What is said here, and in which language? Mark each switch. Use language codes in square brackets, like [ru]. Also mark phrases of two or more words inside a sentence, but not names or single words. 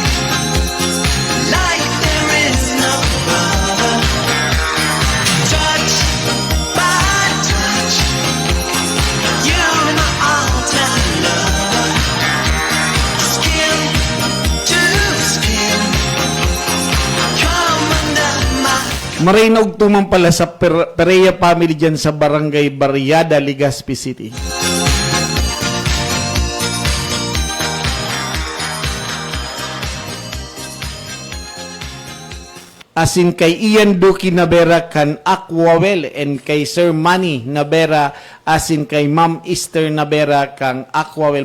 [en] Like there is no other. Touch by touch, you're my all-time lover. Skin to skin, come under my. [bik] Marinaw tuman pala sa Perea family dyan sa Barangay Barriada, Legazpi City. Asin kay Ian Duki Nabera kan Aquawell, and kay Sir Manny Nabera, asin kay Ma'am Esther Nabera kang Aquawell.